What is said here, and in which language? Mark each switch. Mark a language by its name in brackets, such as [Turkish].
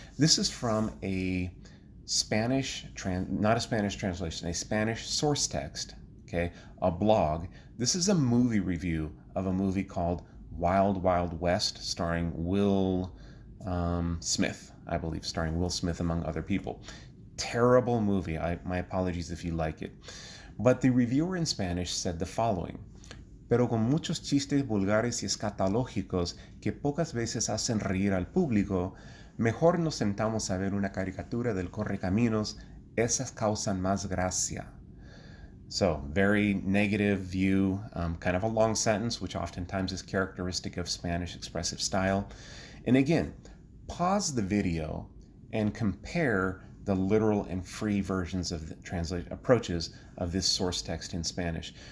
[English] This is from a Spanish, not a Spanish translation, a Spanish source text, okay, a blog. This is a movie review of a movie called Wild Wild West, starring Will Smith, I believe, starring Will Smith among other people. Terrible movie. My apologies if you like it. But the reviewer in Spanish said the following: [Spanish] pero con muchos chistes vulgares y escatológicos que pocas veces hacen reír al público, mejor nos sentamos a ver una caricatura del Correcaminos, esas causan más gracia. [English] So, very negative view, kind of a long sentence, which oftentimes is characteristic of Spanish expressive style. And again, pause the video and compare the literal and free versions of the translation approaches of this source text in Spanish.